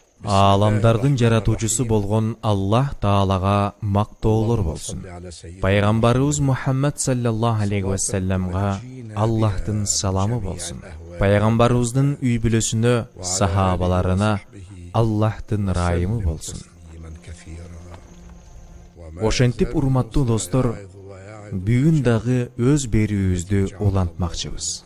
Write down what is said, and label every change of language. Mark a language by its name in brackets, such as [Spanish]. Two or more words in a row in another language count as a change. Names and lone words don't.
[Kyrgyz] Ааламдардын жаратуучусу болгон Аллах Таалага мактоолор болсун. Пайгамбарыбыз Мухаммад [Arabic] صلى الله عليه وسلم [Kyrgyz] Аллахтын саламы болсун. Пайгамбарыбыздын үй бүлөсүнө, сахабаларына Аллахтын райымы болсун. Ошентип урматтуу достор, бүгүн дагы өз берүүбүздү улантмакчыбыз.